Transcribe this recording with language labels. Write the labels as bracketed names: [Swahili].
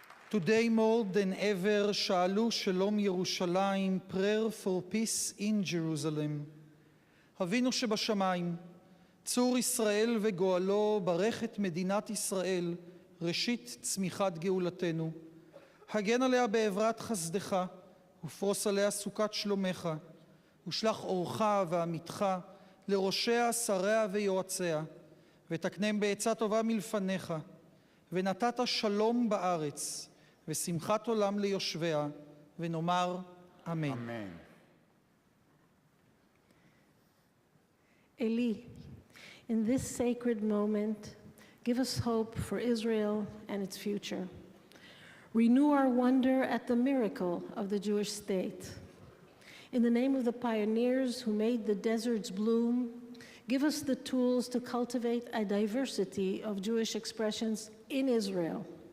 [English] Today more than ever, [Hebrew] Sha'alu Shalom Yerushalayim, [English] prayer for peace in Jerusalem. [Hebrew] אבינו שבשמיים, צור ישראל וגואלו, ברך את מדינת ישראל, ראשית צמיחת גאולתנו. הגן עליה בעברת חסדך, ופרוס עליה סוכת שלומך, ושלח אורך ועמיתך לראשיה, שריה ויועציה, ותקנם בעצה טובה מלפניך, ונתת שלום בארץ, ושמחת עולם ליושביה, ונאמר אמן. אמן. [English] Eli, in this sacred moment, give us hope for Israel and its future. Renew our wonder at the miracle of the Jewish state. In the name of the pioneers who made the deserts bloom, give us the tools to cultivate a diversity of Jewish expressions in Israel.